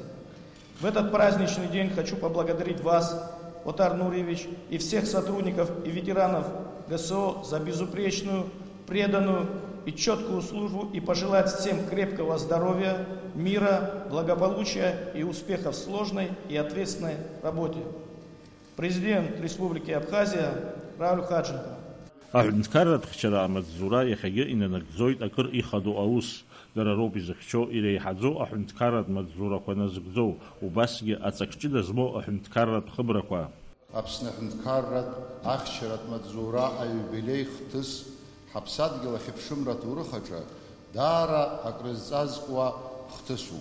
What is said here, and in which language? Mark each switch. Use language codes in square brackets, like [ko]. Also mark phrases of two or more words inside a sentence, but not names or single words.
[ru] В этот праздничный день хочу поблагодарить вас, Отар Нуриевич, и всех сотрудников и ветеранов ГСО за безупречную, преданную и четкую службу и пожелать всем крепкого здоровья, мира, благополучия и успехов в сложной и ответственной работе. Президент Республики Абхазия Рауль Хадженко. [ab] Аҳәынҭқарратә Маҵзура иахьагьы инанагӡоит акыр ихадоу аус. Дара роуп изыхьчо иреиҳаӡоу аҳәынҭқарратә маҵзурақәа назыгӡоу, убасгьы аҵак-ҷыда змоу аҳәынҭқарратә хыбрақәа. Аԥсны Аҳәынҭқарратә ахьчаратә маҵзура аиубилеи хҭыс ҳаԥсадгьыл ахьыԥшымра аҭоурых аҿы даара акрызҵазкуа хҭысуп.